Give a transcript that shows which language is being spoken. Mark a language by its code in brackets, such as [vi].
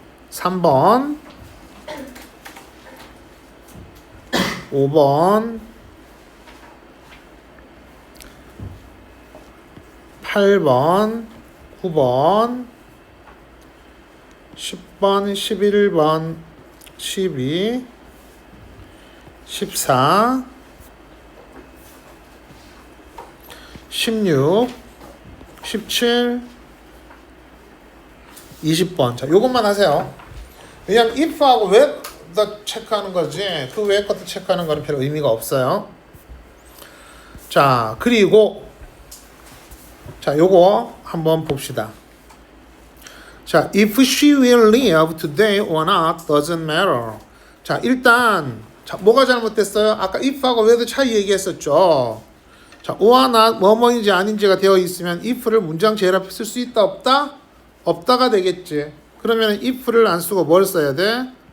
[ko] 3번 5번 8번 9번 10번 11번 12 14 16 17 20번. 자, 요것만 하세요. 왜냐면 if하고 왜 더 체크하는 거지 그 외의 것도 체크하는 거는 별 의미가 없어요. 자, 그리고 자, 요거 한번 봅시다. [en] 자, if she will live today or not doesn't matter. [ko] 자, 일단 자, 뭐가 잘못됐어요? 아까 if하고 where도 차이 얘기했었죠. 자, or not 뭐뭐인지 아닌지가 되어 있으면 if를 문장 제일 앞에 쓸 수 있다 없다? 없다가 되겠지. 그러면 if를 안 쓰고 뭘 써야 돼?